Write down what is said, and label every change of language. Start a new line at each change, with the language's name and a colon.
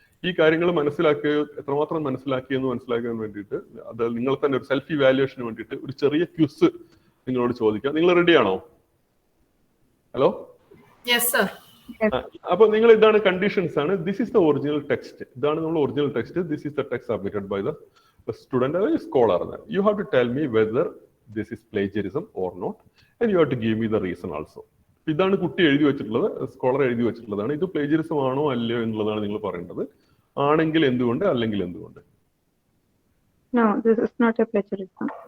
Malayalam: ഈ കാര്യങ്ങൾ എത്രമാത്രം മനസ്സിലാക്കിയെന്ന് മനസ്സിലാക്കാൻ വേണ്ടിയിട്ട് അത് നിങ്ങൾ തന്നെ ഒരു സെൽഫ് ഇവാലുവേഷന് വേണ്ടിയിട്ട് ഒരു ചെറിയ ക്വിസ് നിങ്ങളോട് ചോദിക്കാം. നിങ്ങൾ റെഡിയാണോ? ഹലോ, അപ്പൊ നിങ്ങൾ ഇതാണ് കണ്ടീഷൻസ് ആണ്.
English: This is the original text.
Malayalam: ഇതാണ് നമ്മൾ original text.
English: This is the text submitted by the student, scholar. You have to tell me whether this is plagiarism or not, and you have to give me the reason also.
Malayalam: ഇതാണ് കുട്ടി എഴുതി വെച്ചിട്ടുള്ളത്, scholar എഴുതി വെച്ചിട്ടുള്ളതാണ്. ഇത് plagiarism ആണോ അല്ലയോ എന്നുള്ളതാണ് നിങ്ങൾ പറയേണ്ടത്. ആണെങ്കിൽ എന്തുകൊണ്ട്, അല്ലെങ്കിൽ എന്തുകൊണ്ട്.
English: No, this is not a plagiarism.